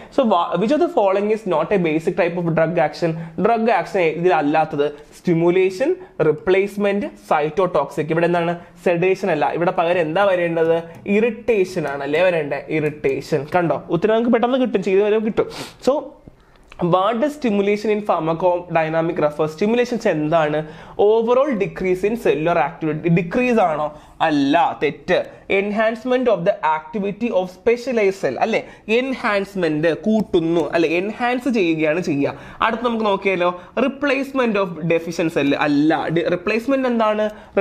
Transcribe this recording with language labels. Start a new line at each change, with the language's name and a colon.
English: So which of the following is not a basic type of drug action? Drug action ഇതിലല്ലാത്തത് stimulation, replacement, cytotoxic.
Malayalam: ഇവിടെ എന്താണ്? Sedation അല്ല, ഇവിടെ പകരം എന്താ വരേണ്ടത്? ഇറിറ്റേഷൻ ആണ് അല്ലേ വരേണ്ടത്? ഇറിറ്റേഷൻ. കണ്ടോ? ഉത്തരം നമുക്ക് പെട്ടെന്ന് കിട്ടും, ചെയ്ത് വരെ കിട്ടും.
English: So what does stimulation in pharmacodynamic refers? Stimulations എന്താണ്? Overall decrease in cellular activity. Decrease
Malayalam: ആണോ? അല്ല, തെറ്റ്.
English: Enhancement of the activity of specialise cell അല്ലെ?
Malayalam: എൻഹാൻസ്മെന്റ് കൂട്ടുന്നു അല്ലെ? എൻഹാൻസ് ചെയ്യുകയാണ് ചെയ്യുക. അടുത്ത് നമുക്ക് നോക്കിയാലോ?
English: Replacement of deficient cell അല്ല. Replacement എന്താണ്?